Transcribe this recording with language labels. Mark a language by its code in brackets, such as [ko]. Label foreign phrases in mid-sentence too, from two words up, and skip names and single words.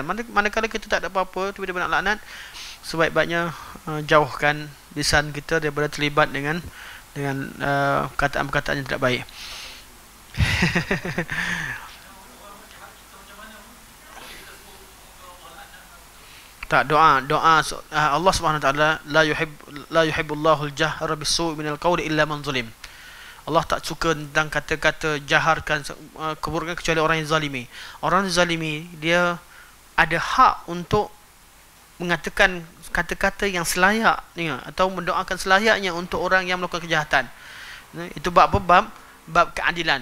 [ms] Manakala kita tak ada apa-apa, tiba-tiba nak laknat, sebaik-baiknya jauhkan lisan kita daripada terlibat dengan perkataan-perkataan yang tidak baik. Tak, doa Allah [ar] سبحانه وتعالى لا يحب الله الجهر بالسوء من القول إلا من ظلم. [ms] Allah tak suka tentang kata-kata jaharkan keburukan kecuali orang yang zalimi. Orang yang zalimi dia ada hak untuk mengatakan kata-kata yang selayaknya atau mendoakan selayaknya untuk orang yang melakukan kejahatan. Itu bab keadilan.